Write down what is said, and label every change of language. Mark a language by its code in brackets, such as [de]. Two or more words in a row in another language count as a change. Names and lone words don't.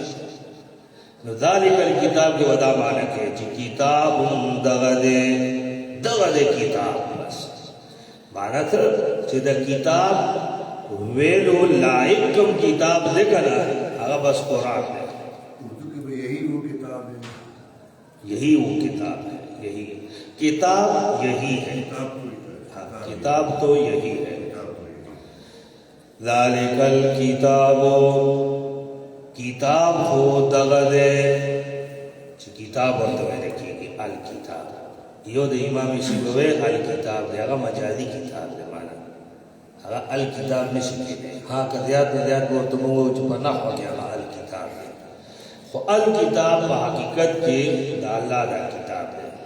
[ps] نو [ar] ذالک الکتاب [ps] کې ودا معنی کوي چې کتاب دغه دی، دغه دی کتاب. بس معنی څه چې د کتاب ویلو لایق کوم کتاب دی کنه، هغه بس قرآن دی. [ur] یہی وہ کتاب ہے، یہی وہ کتاب ہے، یہی کتاب یہی ہے، کتاب تو یہی ہے. [ar] ذالک الکتاب، [ps] کتاب ہو دغه دی چې کتاب ورته ویل کېږي الکتاب. یو د امام سیبوی الکتاب دی، هغه مجازي کتاب دی، معنی هغه الکتاب نشي کېدی. ها که زیات نه زیات ورته موږ وایو چې په نحو کې هغه الکتاب دی، خو الکتاب په حقیقت کې د الله دا کتاب دی.